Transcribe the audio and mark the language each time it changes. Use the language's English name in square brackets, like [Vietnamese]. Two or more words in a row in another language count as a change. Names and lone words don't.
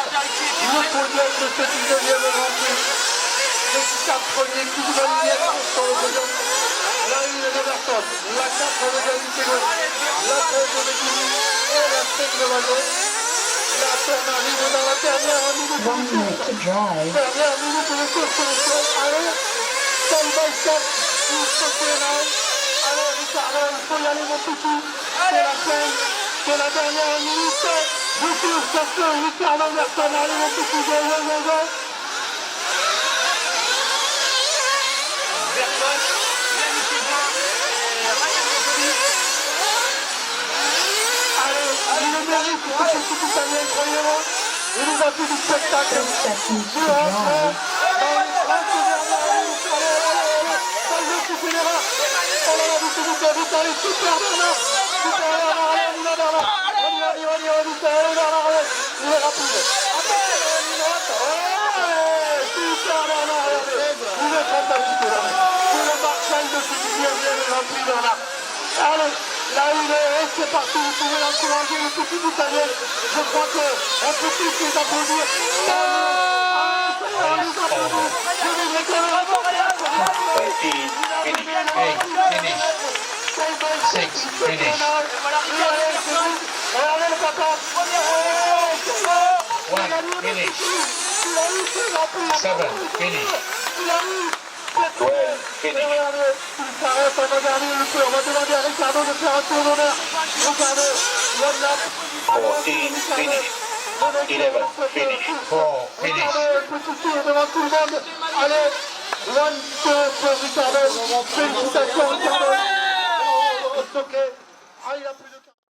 [French] Le podium de ce 19e Grand Prix. Les 4 premiers qui vont gagner sur le podium. La 1 de Berton, la 4 de David Seguin, la 13 de Guigny et la 5 de Baldo. La tourne arrive dans la dernière minute 1 de minute course. [English] to drive. [French] Dernière minute de course, allez, [English] step by step, [French] il se fait. Allez, Ricardo, il faut y aller, mon petit. C'est la fin, c'est la dernière minute de course. Ricardo Berton, allez, mon petit, [English] go, go, go, go. [French] Berton, Yannick Hébin, Allez, il le mérite, ce petit italien, croyez-moi. Il nous a fait du spectacle. [English] 10 seconds to [French] Dans les 30 [English] drive. [French] dernières minutes, allez, Baldo qui fait l'erreur. Oh là là, vite, allez, super Bernard. Super Bernard, allez, on y va Bernard. On y va, vite, allez Bernard, allez. Il est rapide. Attention, il rate. Ouais, super Bernard, regardez. Il est fantastique, là. C'est le Marshall de ce 19e Grand Prix, Bernard. Allez, Là où il est, c'est parti, vous pouvez l'encourager, le petit Italien. Je crois qu'on peut tous les applaudir. On les applaudit. Je voudrais que le rapport [English] Finish. Hey, finish. 6, finish. [French] Regardez le papa. [English] 1, finish. 7, finish. 12, finish. [French] Il s'arrête, on va garder le feu, on va demander à Ricardo de faire un tour d'honneur. Regardez, [English] one lap. 14, finish. 11, finish. 4, finish. [French] Regardez, petit tour devant tout le monde. Allez, [English] one, two pour Ricardo. [French] Félicitations Ricardo. Ok. Ah, il a plus de...